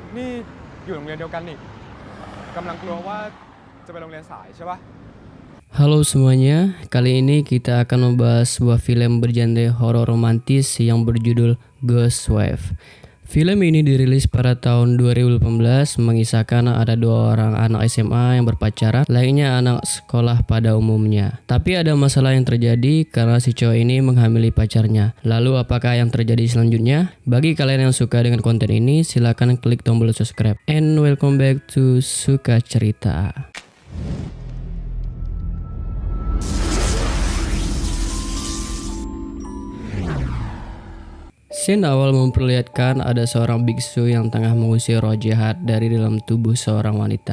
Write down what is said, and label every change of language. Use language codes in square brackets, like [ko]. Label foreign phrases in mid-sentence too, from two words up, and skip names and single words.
[th] นี่อยู่โรงเรียนเดียวกันนี่กำลังกลัวว่าจะไปโรงเรียนสายใช่ปะ [id] Halo semuanya, kali ini kita akan membahas sebuah film bergenre horor romantis yang berjudul Ghost Wife. Film ini dirilis pada tahun 2018 mengisahkan ada dua orang anak SMA yang berpacaran, lainnya anak sekolah pada umumnya. Tapi ada masalah yang terjadi karena si cowok ini menghamili pacarnya. Lalu apakah yang terjadi selanjutnya? Bagi kalian yang suka dengan konten ini, silakan klik tombol subscribe. [en] And welcome back to Suka Cerita. [id] Scene awal memperlihatkan ada seorang biksu yang tengah mengusir roh jahat dari dalam tubuh seorang wanita.